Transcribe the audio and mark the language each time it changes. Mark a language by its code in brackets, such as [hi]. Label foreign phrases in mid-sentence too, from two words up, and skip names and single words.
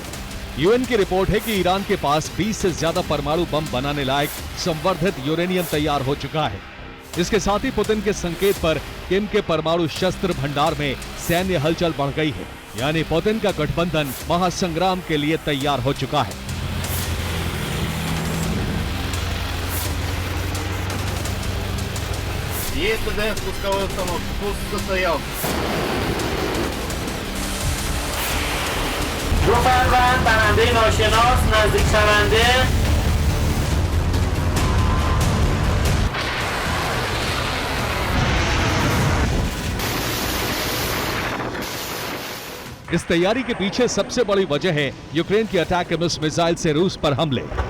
[hi] यूएन की रिपोर्ट है कि ईरान के पास 20 से ज्यादा परमाणु बम बनाने लायक संवर्धित यूरेनियम तैयार हो चुका है। इसके साथ ही पुतिन के संकेत पर किम के परमाणु शस्त्र भंडार में सैन्य हलचल बढ़ गई है। यानी पुतिन का गठबंधन महासंग्राम के लिए तैयार हो चुका है। [ru] Есть ТДФ пусковой установки, пуск состоялся. [fa] دو فروند برنده ناشناس نزدیک شونده. [hi] इस तैयारी के पीछे सबसे बड़ी वजह है यूक्रेन की अटैकम्स मिसाइल से रूस पर हमले।